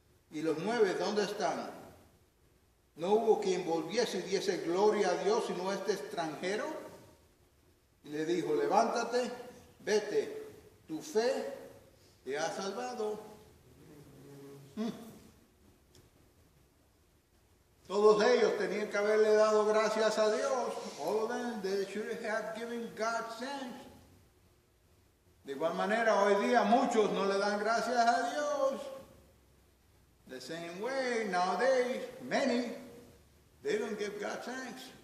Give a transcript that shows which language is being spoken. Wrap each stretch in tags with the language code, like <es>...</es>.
<es>¿Y los 9 dónde están? ¿No hubo quien volviese y diese gloria a Dios sino este extranjero? Y le dijo: levántate, vete, tu fe te ha salvado. Todos ellos tenían que haberle dado gracias a Dios.</es> <en>All of them, they should have given God thanks.</en> <es>De igual manera, hoy día muchos no le dan gracias a Dios.</es> <en>The same way, nowadays, many, they don't give God thanks.</en>